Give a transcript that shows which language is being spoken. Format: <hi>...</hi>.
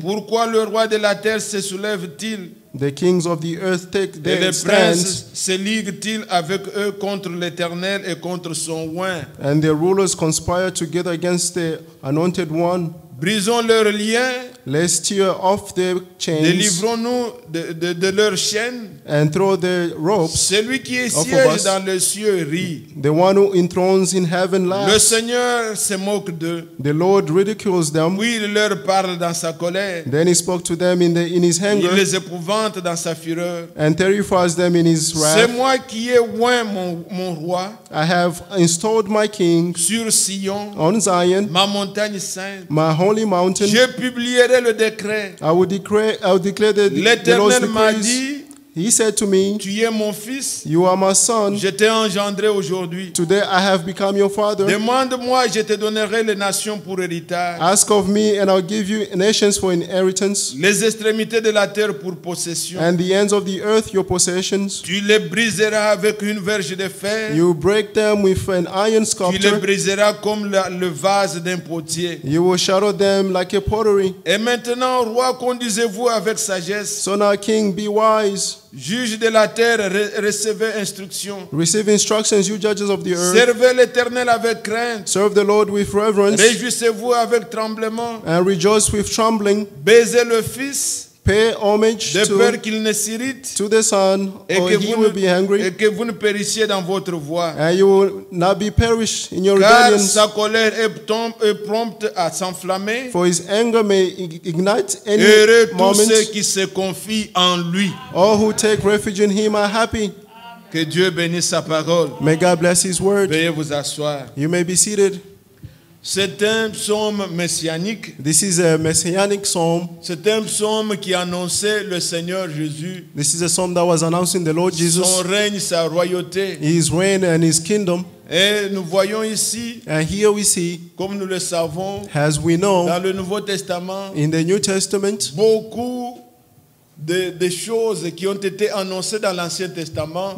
<fr>Pourquoi le roi de la terre se soulève-t-il</fr> <en>The kings of the earth take</en> <fr>et</fr> <en>their</en> <fr>les</fr> <en>stands,</en> <fr>princes se liguent-ils avec eux contre l'Éternel et contre son oint?</fr> <en>and the rulers conspire together against the anointed one.</en> <fr>Brisons leurs liens,</fr> <en>Let's tear off their chains</en> <fr>délivrons-nous de leurs chaînes.</fr> <en>and throw the ropes.</en> <fr>Celui qui</fr> <en>Off of</en> <fr>siège</fr> <en>us.</en> <fr>dans les cieux rit.</fr> <en>The one who enthrones in heaven</en> <fr>Le</fr> <en>laughs.</en> <fr>Seigneur se moque d'eux.</fr> <en>The Lord ridicules them.</en> <fr>Oui, il leur parle dans sa colère.</fr> <en>Then he spoke to them in his</en> <fr>Il</fr> <en>anger</en> <fr>les épouvante dans sa fureur.</fr> <en>and terrifies them in his</en> <fr>C'est</fr> <en>wrath.</en> <fr>moi qui ai oint mon roi</fr> <en>I have installed my king</en> <fr>sur Sion,</fr> <en>on Zion,</en> <fr>ma montagne sainte.</fr> <en>my holy mountain.</en> <fr>Je publierai le décret.</fr> <en>I will declare the Lord's</en> <fr>L'Éternel m'a</fr> <en>decrees.</en> <fr>dit,</fr> <en>He said to me,</en> <fr>tu es mon fils,</fr> <en>you are my son.</en> <fr>je t'ai engendré aujourd'hui.</fr> <en>Today I have become your father.</en> <fr>Demande-moi, je te donnerai les nations pour héritage,</fr> <en>Ask of me, and I'll give you nations for inheritance,</en> <fr>les extrémités de la terre pour possession.</fr> <en>and the ends of the earth your possessions.</en> <fr>Tu les briseras avec une verge de fer.</fr> <en>You break them with an iron</en> <fr>Tu les</fr> <en>sculptor.</en> <fr>briseras comme le vase d'un potier.</fr> <en>You will shatter them like a pottery.</en> <fr>Et maintenant, roi, conduisez-vous avec sagesse.</fr> <en>So now, king, be wise.</en> <fr>Juge de la terre, recevez instruction.</fr> <en>Receive instructions, you judges of the earth.</en> <fr>Servez l'Éternel avec crainte.</fr> <en>Serve the Lord with reverence,</en> <fr>Réjouissez-vous avec tremblement.</fr> <en>and rejoice with trembling.</en> <fr>Baisez le Fils,</fr> <en>Pay homage</en> <fr>de peur</fr> <en>to</en> <fr>qu'il ne s'irrite</fr> <en>the Son,</en> <fr>et</fr> <en>or</en> <fr>que,</fr> <en>he will be angry,</en> <fr>et que vous ne périssiez dans votre voie.</fr> <en>and you will not be perished in your</en> <fr>Car</fr> <en>rebellions.</en> <fr>sa colère est prompte à s'enflammer.</fr> <en>For his anger may ignite any</en> <fr>Heureux tous</fr> <en>moment.</en> <fr>ceux qui se confient en lui.</fr> <en>All who take refuge in him are happy.</en> <fr>Que Dieu bénisse sa parole.</fr> <en>May God bless his word.</en> <fr>Veuillez vous asseoir.</fr> <en>You may be seated.</en> <fr>C'est un psaume messianique.</fr> <en>This is a messianic psalm.</en> <fr>C'est un psaume qui annonçait le Seigneur Jésus,</fr> <en>This is a psalm that was announcing the Lord Jesus,</en> <fr>son règne, sa royauté.</fr> <en>his reign and his kingdom.</en> <fr>Et nous voyons ici,</fr> <en>And here we see,</en> <fr>comme nous le savons,</fr> <en>as we know,</en> <fr>dans le Nouveau Testament,</fr> <en>in the New Testament,</en> <fr>beaucoup de choses qui ont été annoncées dans l'Ancien Testament</fr>